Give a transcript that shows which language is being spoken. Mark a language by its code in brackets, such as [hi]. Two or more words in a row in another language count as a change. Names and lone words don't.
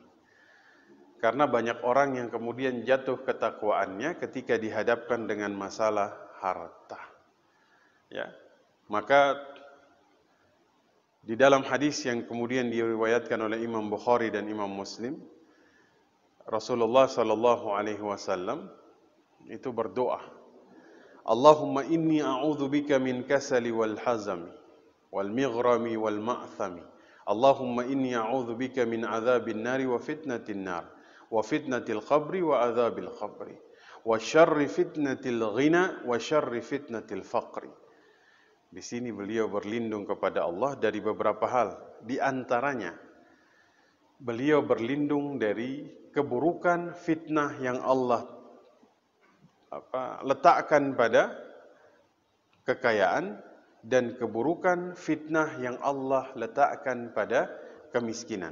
[id] Karena banyak orang yang kemudian jatuh ketakwaannya ketika dihadapkan dengan masalah harta. Ya. Maka di dalam hadis yang kemudian diriwayatkan oleh Imam Bukhari dan Imam Muslim, Rasulullah [ar] صلى الله عليه وسلم [id] itu berdoa, [ar] اللهم إني أعوذ بك من الكسل والهرم والمغرم والمأثم. اللهم إني أعوذ بك من عذاب النار وفتنة النار وفتنة القبر وعذاب القبر وشر فتنة الغنى وشر فتنة الفقر. [id] Di sini beliau berlindung kepada Allah dari beberapa hal. Di antaranya beliau berlindung dari keburukan fitnah yang Allah letakkan pada kekayaan dan keburukan fitnah yang Allah letakkan pada kemiskinan.